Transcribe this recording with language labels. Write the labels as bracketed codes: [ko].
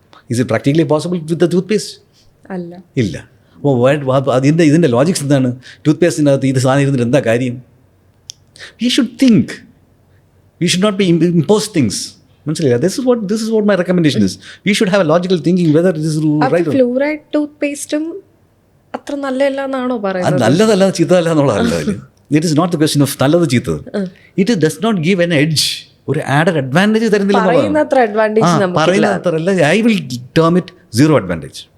[en] Is it practically possible with the toothpaste? [ml] ഇല്ല. അപ്പോൾ ഇതിൻ്റെ ലോജിക്സ് എന്താണ്? ടൂത്ത് പേസ്റ്റിനകത്ത് ഇത് സാധനം ഇരുന്നിട്ട് എന്താ കാര്യം? [en] We should think, we should not be impose things. [ml] മനസ്സിലായില്ല? [en] This is what my recommendation is. We should have a logical thinking whether this is right. [ml] Fluoride tooth പേസ്റ്റും അത്ര നല്ലതല്ല എന്നാണോ പറയുന്നത്? നല്ലതല്ല ചീത്തതല്ല എന്നുള്ളതല്ല. [en] it is not the question of [ml] നല്ലത് ചീത്തത്. [en] it does not give an edge, [ml] ഒരു ആഡഡ് അഡ്വാൻറ്റേജ് തരുന്നില്ല. പറയുന്നത്രല്ല, [en] I will term it zero advantage.